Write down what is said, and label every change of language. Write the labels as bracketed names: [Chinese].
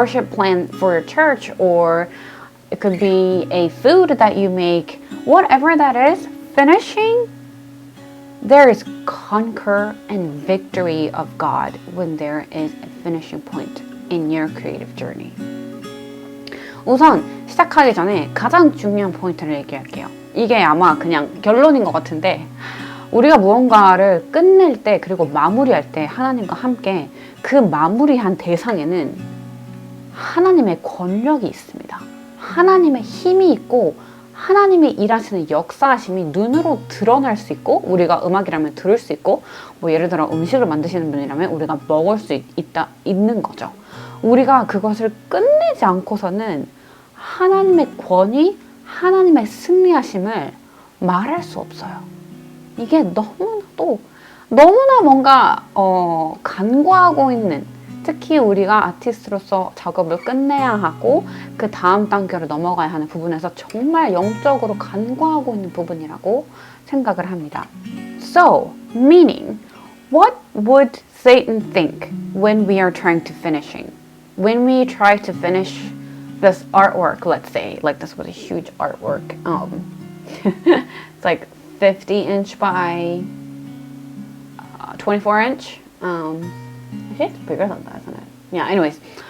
[English] plan for your church, or it could be a food that you make, whatever that is, finishing, there is conquer and victory of God when there is a finishing point in your creative journey. [Korean] 우선 시작하기 전에 가장 중요한 포인트를 얘기할게요. 이게 아마 그냥 결론인 것 같은데 우리가 무언가를 끝낼 때 그리고 마무리할 때 하나님과 함께 그 마무리한 대상에는 하나님의 권력이 있습니다. 하나님의 힘이 있고 하나님이 일하시는 역사하심이 눈으로 드러날 수 있고 우리가 음악이라면 들을 수 있고 뭐 예를 들어 음식을 만드시는 분이라면 우리가 먹을 수 있는 거죠. 우리가 그것을 끝내지 않고서는 하나님의 권위, 하나님의 승리하심을 말할 수 없어요. 이게 너무나 뭔가 간과하고 있는, 특히 우리가 아티스트로서 작업을 끝내야 하고 그 다음 단계로 넘어가야 하는 부분에서 정말 영적으로 간과하고 있는 부분이라고 생각을 합니다. [English] So, meaning, what would Satan think when we are trying to finishing? When we try to finish this artwork, let's say, like this was a huge artwork. It's like 50-inch by 24-inch. Actually, it's bigger than that, isn't it? Yeah, anyways.